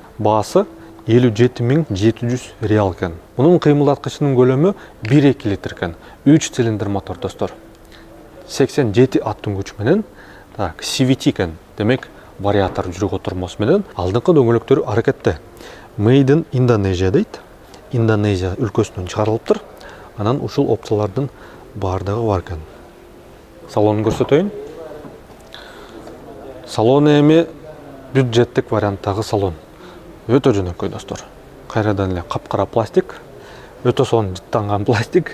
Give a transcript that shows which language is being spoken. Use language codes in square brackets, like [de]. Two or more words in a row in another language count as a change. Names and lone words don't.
[ky] Баасы 57 700 реал экен. Мунун кыймылдаткычынын көлөмү 1.2 литр экен. 3 цилиндр мотор достор. 87 аттын күч менен, так, CVT экен. Демек, вариатор жүрүк отурмосу менен алдыңкы дөңгөлөктөрү аракетте. [en] Made in Indonesia дейт. [ky] Индонезия өлкөсүнөн чыгарылыптыр. Анан ушул опциялардын бардыгы бар экен. Салонун көрсөтөйүн. Салон эми бюджеттик варианттагы салон. Өтө жөнөкөй достор. Кайрадан эле капкара пластик, өтө сонун жыттанган пластик.